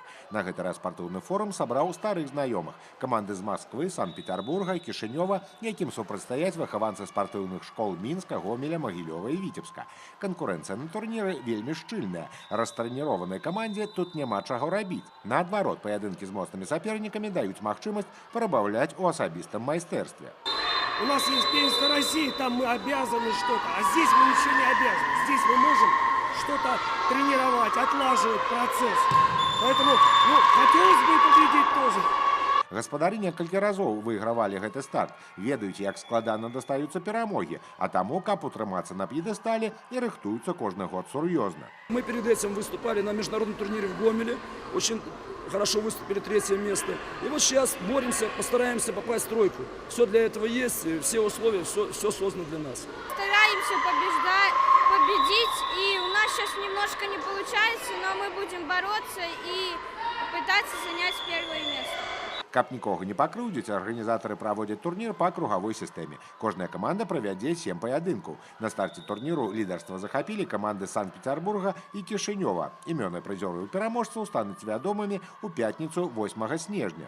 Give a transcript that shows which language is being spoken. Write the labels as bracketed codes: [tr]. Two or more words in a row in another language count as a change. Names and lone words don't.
[be] На гэты раз спартыўны форум сабраў старых знаёмых. Каманды з Масквы, Санкт-Петербурга, Кішынёва, якім супрацьстаяць выхаванцы спартыўных школ Мінска, Гомеля, Магілёва і Віцебска. Канкурэнцыя на турніры вельмі шчыльная. Растрэніраванай камандзе тут няма чаго рабіць. Наадварот, паядынкі з моцнымі сапернікамі даюць магчымасць прибавлять о особистом майстерстве. [ru] У нас есть первенство России, там мы обязаны что-то, а здесь мы ничего не обязаны. Здесь мы можем что-то тренировать, отлаживать процесс. Поэтому, хотелось бы победить тоже. [be] Гаспадары некалькі разоў выйгравалі гэты старт, ведаюць, як складана дастаюцца перамогі, а таму, каб утрымацца на п'едэстале, і рыхтуюцца кожны год сур'ёзна. [ru] Мы перед этим выступали на международном турнире в Гомеле, очень хорошо выступили, 3-е место. И вот сейчас боремся, постараемся попасть в тройку. Все для этого есть, все условия, все создано для нас. Стараемся победить, и у нас сейчас немножко не получается, но мы будем бороться и пытаться занять 1-е место. [be] Каб нікога не пакрыўдзіць, арганізатары праводзяць турнір па кругавой сістэме. Кожная каманда правядзе 7 паядынкаў. На старце турніру лідарства захапілі каманды Санкт-Петербурга і Кішынёва. Імёны прызёраў і пераможцаў стануць вядомымі ў пятніцу 8 снежня.